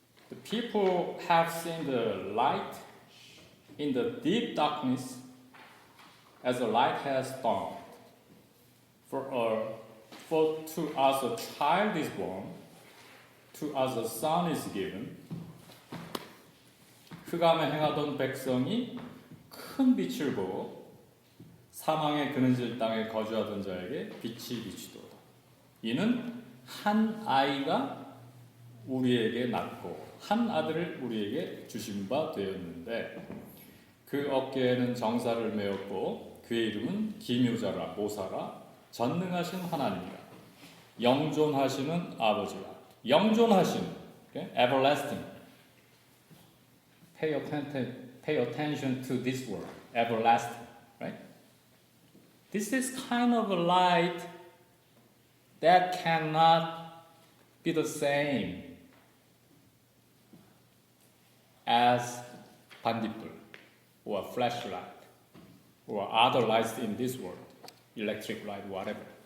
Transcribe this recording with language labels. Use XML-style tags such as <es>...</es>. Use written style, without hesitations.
<en>The people have seen the light in the deep darkness as a light has dawned. For to us a child is born, to us a son is given.</en> <ko>흑암에 행하던 백성이 큰 빛을 보고 사망의 그늘질 땅에 거주하던 자에게 빛이 비추도다. 이는 한 아이가 우리에게 낳고 한 아들을 우리에게 주신 바 되었는데 그 어깨에는 정사를 메었고 그의 이름은 기묘자라 모사라 전능하신 하나님이라 영존하시는 아버지라. 영존하시는,</ko> <en>okay? Everlasting. Pay attention to this word, everlasting, right? This is kind of a light that cannot be the same as 반딧불 or flashlight or other lights in this world, electric light, whatever.</en>